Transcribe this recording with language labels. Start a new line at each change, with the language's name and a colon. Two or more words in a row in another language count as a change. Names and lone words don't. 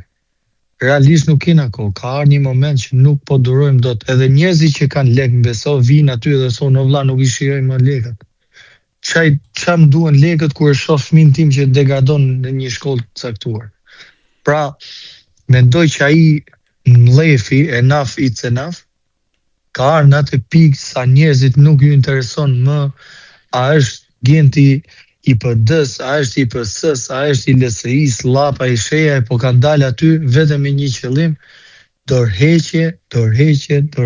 Albanian: Realisht nuk kena kohë, ka ardhur një moment që nuk po durojmë dot. Edhe njerëzit që kanë lek, beso, vinë aty dhe thonë, o vlla, nuk i shijoj më lekët. Qa më duhen lekët kur e shoh fëmin tim që degradon në një shkollë të caktuar. Pra, mendoj që ai mlefi,
English: enough it's enough,
Albanian: ka ardhur në atë pikë sa njerëzit nuk ju intereson më a është Genti i PD-s, a është i PS-s, a është i LSI-s, Llapa, i Sheja, po kanë dalë aty vetëm me një qëllim, dorëheqje.